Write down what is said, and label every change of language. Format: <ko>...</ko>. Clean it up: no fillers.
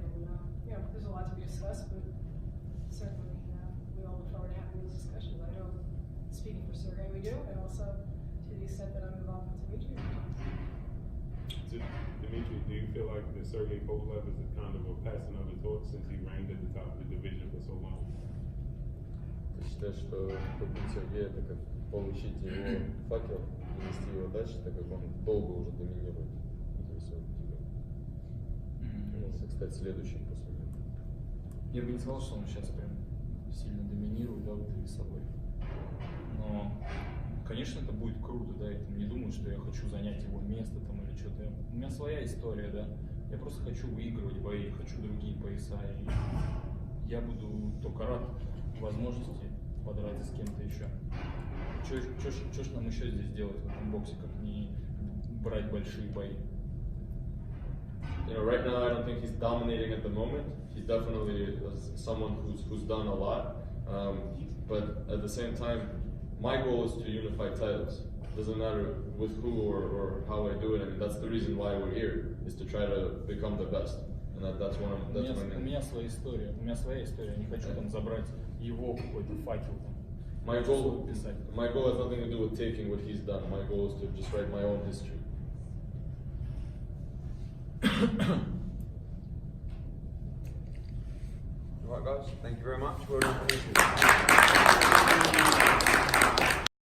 <en>And you know, there's a lot to be discussed, but certainly we all look forward to having those discussions. I know, speaking for Sergey, we do, and also to the extent that I'm involved with Dmitry. Dmitry, do you feel like that Sergey Kovalev is a kind of a passing of the torch since he reigned at the top of the division for so long?</en> <ru>Ты считаешь, что побить Сергея это как получить его факел и нести его дальше, так как он долго уже доминирует этим своим тигром? Он, кстати, следующий после него. Я бы не сказал, что он сейчас прям сильно доминирует, да, вот весовой. Но, конечно, это будет круто, да, я не думаю, что я хочу занять его место там или что-то. У меня своя история, да. Я просто хочу выигрывать бои, хочу другие пояса. И я буду только рад возможности подраться с кем-то еще. Что ж нам еще здесь делать в этом боксе, как не брать большие бои?</ru> <en>You know, right now I don't think he's dominating at the moment. He's definitely someone who's done a lot. But at the same time, my goal is to unify titles. Doesn't matter with who or how I do it. I mean, that's the reason why we're here, is to try to become the best. And that's one of</en> <ru>У меня своя история. У меня своя история. Я не хочу там забрать его какой-то факел там.</ru> <en>My goal has nothing to do with taking what he's done. My goal is to just write my own history. Right, guys, thank you very much. Well done.</en>